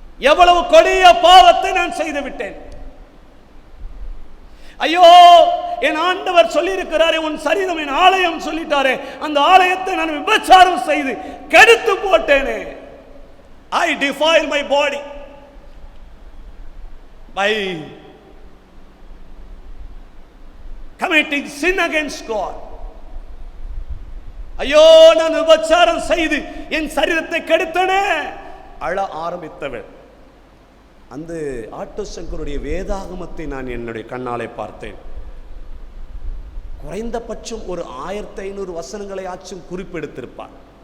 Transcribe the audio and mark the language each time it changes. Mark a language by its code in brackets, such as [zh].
[ta] எவ்வளவு கொடிய பாவத்தை நான் செய்து விட்டேன். ஐயோ, என் ஆண்டவர் சொல்லி இருக்கிறாரே, உன் சரீரம் என் ஆலயம் சொல்லிட்டாரே, அந்த ஆலயத்தை நான் விபச்சாரம் செய்து கெடுத்து போட்டேனே. [en] I defile my body by committing sin against God. [ta] ஐயோ, நான் விபச்சாரம் செய்து என் சரீரத்தை கெடுத்தனே. அழ ஆரம்பித்தவள். அந்த ஆட்டோ சங்கருடைய வேதாகமத்தை நான் என்னுடைய கண்ணாலே பார்த்தேன். குறைந்தபட்சம் ஒரு 1500 வசனங்களை ஆச்சும் குறிப்பெடுத்திருப்பார்.